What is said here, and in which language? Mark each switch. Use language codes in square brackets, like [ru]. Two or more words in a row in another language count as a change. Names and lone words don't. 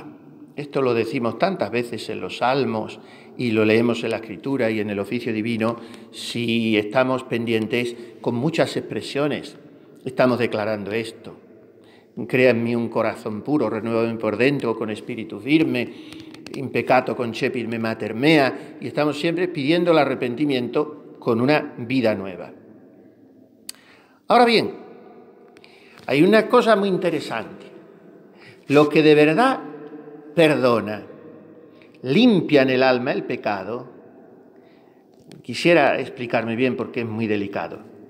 [es] Esto lo decimos tantas veces en los salmos y lo leemos en la Escritura y en el oficio divino. Si estamos pendientes, con muchas expresiones estamos declarando esto. crea en mí un corazón puro, renuévame por dentro con espíritu firme, [la] in peccato concepirme mater mea, [es] y estamos siempre pidiendo el arrepentimiento con una vida nueva. Ahora bien, hay una cosa muy interesante. Lo que de verdad perdona, limpia en el alma el pecado, quisiera explicarme bien porque es muy delicado.